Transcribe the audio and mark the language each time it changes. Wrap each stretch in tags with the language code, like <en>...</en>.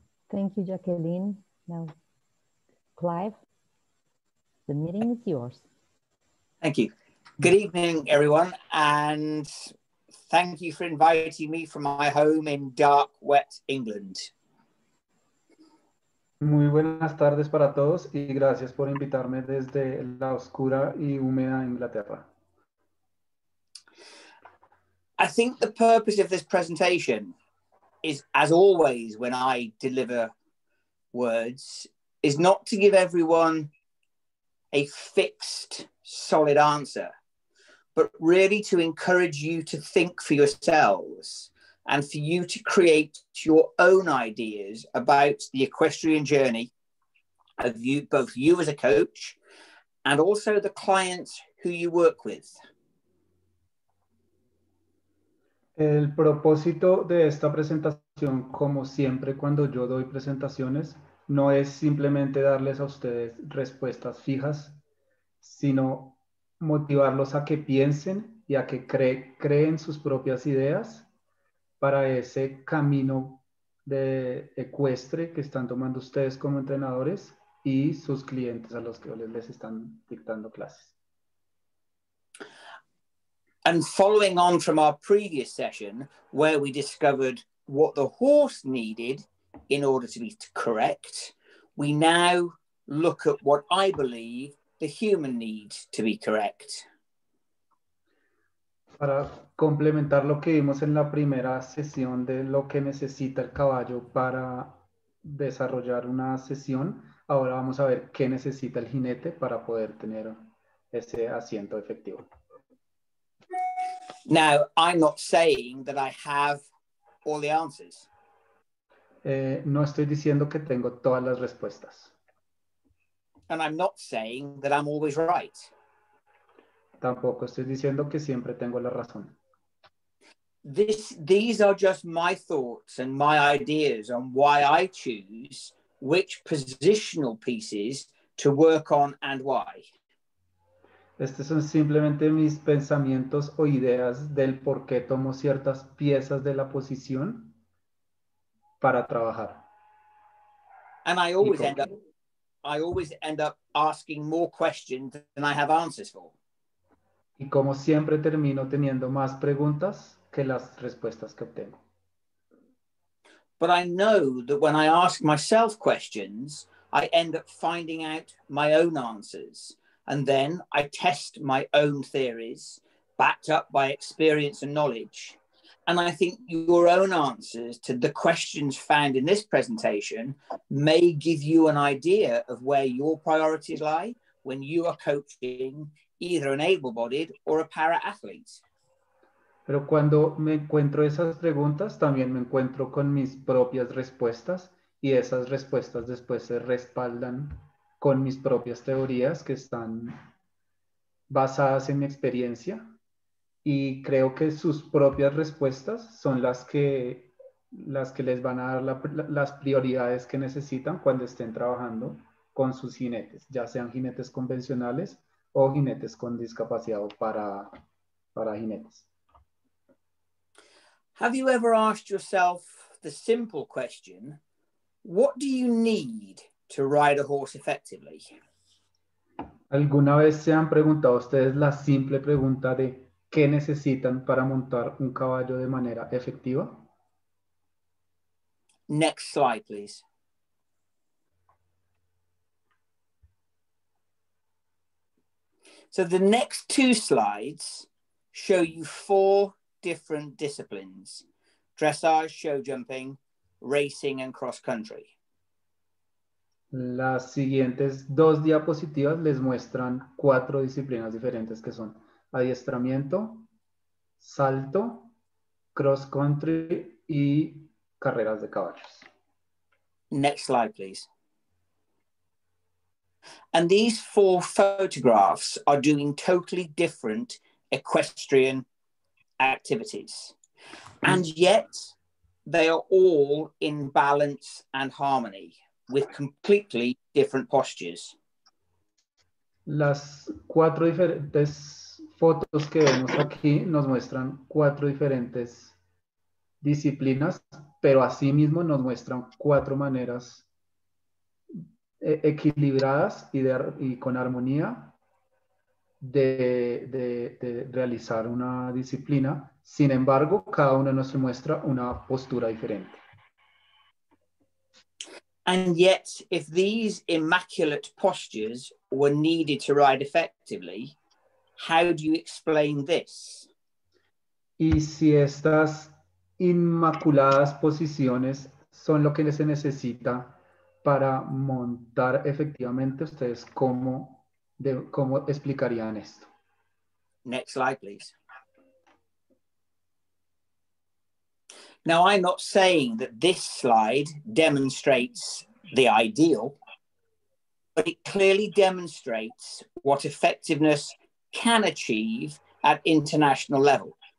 <en>Thank you, Jacqueline. Now, Clive, the meeting is yours. Thank you. Good evening, everyone, and thank you for inviting me from my home in dark, wet England.</en> <es>Muy buenas tardes para todos y gracias por invitarme desde la oscura y húmeda Inglaterra.</es> <en>I think the purpose of this presentation is, as always when I deliver words, is not to give everyone a fixed, solid answer, but really to encourage you to think for yourselves and for you to create your own ideas about the equestrian journey of you, both you as a coach and also the clients who you work with.</en> <es>El propósito de esta presentación, como siempre cuando yo doy presentaciones, no es simplemente darles a ustedes respuestas fijas, sino motivarlos a que piensen y a que creen sus propias ideas para ese camino de ecuestre que están tomando ustedes como entrenadores y sus clientes a los que les están dictando clases.</es> <en>And following on from our previous session, where we discovered what the horse needed in order to be correct, we now look at what I believe the human needs to be correct.</en> <es>Para complementar lo que vimos en la primera sesión de lo que necesita el caballo para desarrollar una sesión, ahora vamos a ver qué necesita el jinete para poder tener ese asiento efectivo.</es> <en>Now, I'm not saying that I have all the answers.</en> <es>No estoy diciendo que tengo todas las respuestas.</es> <en>And I'm not saying that I'm always right.</en> <es>Tampoco estoy diciendo que siempre tengo la razón.</es> <en>these are just my thoughts and my ideas on why I choose which positional pieces to work on and why.</en> <es>Estos son simplemente mis pensamientos o ideas del por qué tomo ciertas piezas de la posición para trabajar.</es> <en>And I always end up asking more questions than I have answers for.</en> <es>Y como siempre termino teniendo más preguntas que las respuestas que obtengo.</es> <en>But I know that when I ask myself questions, I end up finding out my own answers. And then I test my own theories, backed up by experience and knowledge. And I think your own answers to the questions found in this presentation may give you an idea of where your priorities lie when you are coaching either an able-bodied or a para-athlete.</en> <es>Pero cuando me encuentro esas preguntas, también me encuentro con mis propias respuestas y esas respuestas después se respaldan con mis propias teorías que están basadas en mi experiencia y creo que sus propias respuestas son las que les van a dar las prioridades que necesitan cuando estén trabajando con sus jinetes, ya sean jinetes convencionales o jinetes con discapacidad para jinetes.</es> <en>Have you ever asked yourself the simple question, what do you need to ride a horse effectively?</en> <es>¿Alguna vez se han preguntado ustedes la simple pregunta de qué necesitan para montar un caballo de manera efectiva?</es> <en>Next slide, please. So the next two slides show you 4 different disciplines: dressage, show jumping, racing, and cross country.</en> <es>Las siguientes 2 diapositivas les muestran 4 disciplinas diferentes que son adiestramiento, salto, cross country y carreras de caballos.</es> <en>Next slide, please. And these 4 photographs are doing totally different equestrian activities. And yet they are all in balance and harmony with completely different postures.</en> <es>Las 4 diferentes fotos que vemos aquí nos muestran 4 diferentes disciplinas, pero asimismo nos muestran 4 maneras equilibradas y con armonía de realizar una disciplina. Sin embargo, cada una nos muestra una postura diferente.</es> <en>And yet, if these immaculate postures were needed to ride effectively, how do you explain this?</en> <es>Y si estas inmaculadas posiciones son lo que se necesita para montar efectivamente, ¿ustedes cómo explicarían esto?</es> <en>Next slide, please. Now, I'm not saying that this slide demonstrates the ideal, but it clearly demonstrates what effectiveness can achieve at international level.</en>